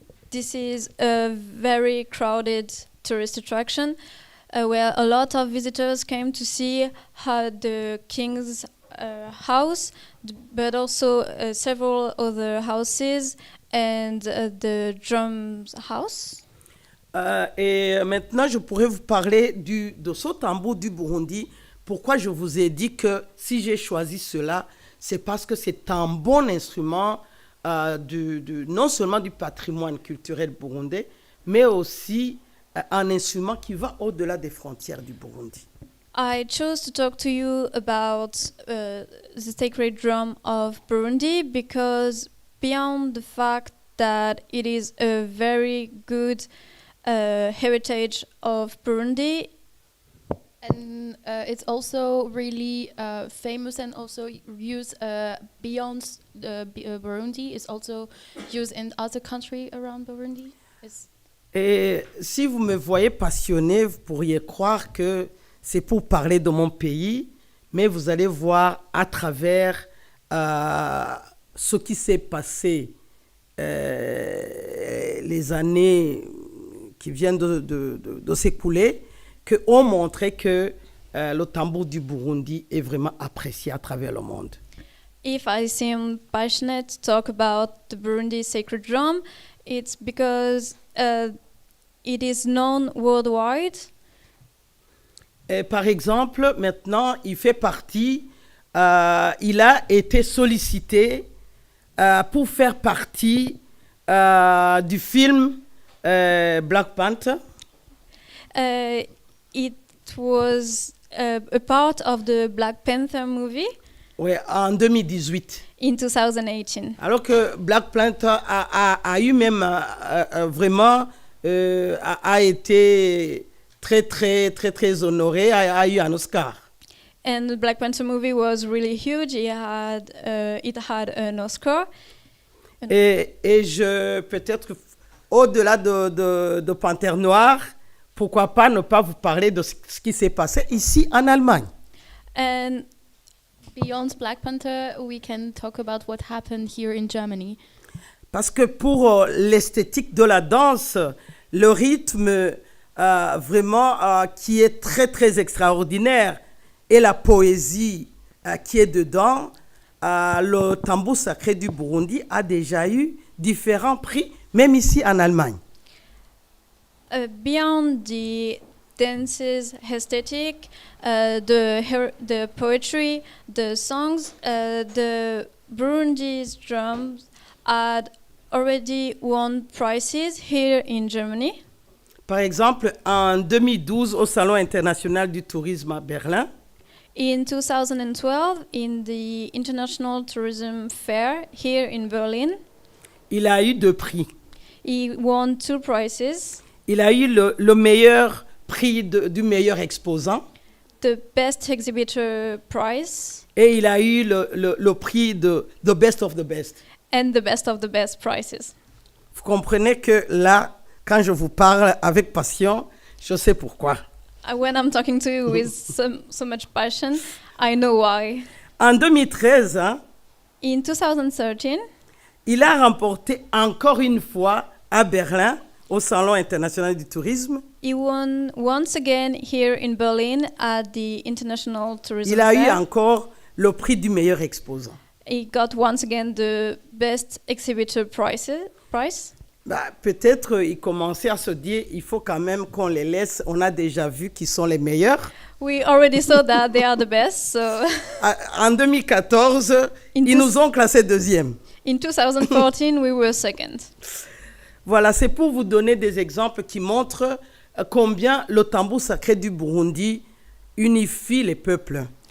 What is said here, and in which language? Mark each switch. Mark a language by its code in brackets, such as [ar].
[en] This is a very crowded tourist attraction where a lot of visitors came to see how the king's house, but also several other houses and the drums house. [fr] Et maintenant, je pourrais vous parler de ce tambour du Burundi. Pourquoi je vous ai dit que si j'ai choisi cela, c'est parce que c'est un bon instrument non seulement du patrimoine culturel burundais, mais aussi un instrument qui va au-delà des frontières du Burundi. [en] I chose to talk to you about the sacred drum of Burundi because beyond the fact that it is a very good heritage of Burundi, And it's also really famous and also used beyond Burundi. It's also used in other countries around Burundi. [fr] Et si vous me voyez passionné, vous pourriez croire que c'est pour parler de mon pays, mais vous allez voir à travers ce qui s'est passé les années qui viennent de s'écouler, qu'on montrait que le tambour du Burundi est vraiment apprécié à travers le monde. [en] if I seem passionate to talk about the Burundi sacred drum, it's because it is known worldwide. [fr] Et par exemple, maintenant, il fait partie, il a été sollicité pour faire partie du film Black Panther. [en] It was a part of the Black Panther movie [fr] Ouais, en 2018. [en] in 2018. [fr] Alors que Black Panther a eu même vraiment a été très honoré, a eu un Oscar. [en] And the Black Panther movie was really huge. It had an Oscar. [fr] Et je peut-être au-delà de Panthère Noire, pourquoi pas ne pas vous parler de ce qui s'est passé ici en Allemagne. [en] And Beyond Black Panther, we can talk about what happened here in Germany. [fr] Parce que pour l'esthétique de la danse, le rythme vraiment qui est très extraordinaire et la poésie qui est dedans, le tambour sacré du Burundi a déjà eu différents prix, même ici en Allemagne. [en] Beyond the dances, aesthetic, the poetry, the songs, the Burundi's drums had already won prizes here in Germany. [fr] Par exemple, en 2012, au Salon international du tourisme à Berlin, [en] In 2012, in the International Tourism Fair here in Berlin, [fr] il a eu 2 prix. [en] he won 2 prizes. [fr] Il a eu le meilleur prix du meilleur exposant [en] The Best Exhibitor Prize [fr] et il a eu le prix de The Best of the Best. [en] and the Best of the Best prizes. [fr] Vous comprenez que là, quand je vous parle avec passion, je sais pourquoi. [en] When I'm talking to you with so much passion, I know why. [fr] En 2013, hein, [en] In 2013, [fr] il a remporté encore une fois à Berlin, au Salon international du tourisme, [en] he won once again here in Berlin at the International Tourism [fr] il a eu [en] Fair. [fr] encore le prix du meilleur exposant. [en] He got once again the Best Exhibitor prize. [fr] Bah, peut-être il commençait à se dire, il faut quand même qu'on les laisse, on a déjà vu qu'ils sont les meilleurs. [en] We already saw that they are the best. So [fr] En 2014, ils nous ont classés 2e. [en] in 2014, we were second. [fr] Voilà, c'est pour vous donner des exemples qui montrent combien le tambour sacré du Burundi unifie les peuples.